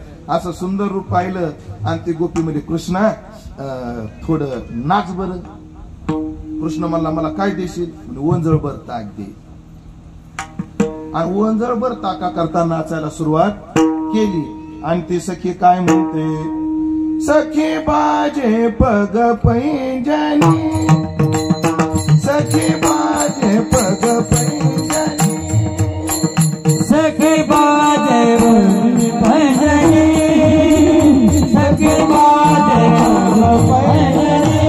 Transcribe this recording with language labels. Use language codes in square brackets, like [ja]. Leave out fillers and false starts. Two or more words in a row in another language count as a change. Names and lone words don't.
[mr] असं सुंदर रूप पाहिलं आणि ती गोपी म्हणजे कृष्णा थोडं नाच बर. कृष्ण म्हणला मला काय देशील? वंजळभर ताक दे. आणि वंजळभर ताका करता नाचायला सुरुवात केली. आणि ती सखी काय म्हणते? [hi] सखी बाजे पग पैंजनी, सखी बाजे पग पैंजनी, सखी बाजे पैंजनी, सखी बाजे पग पैंजनी,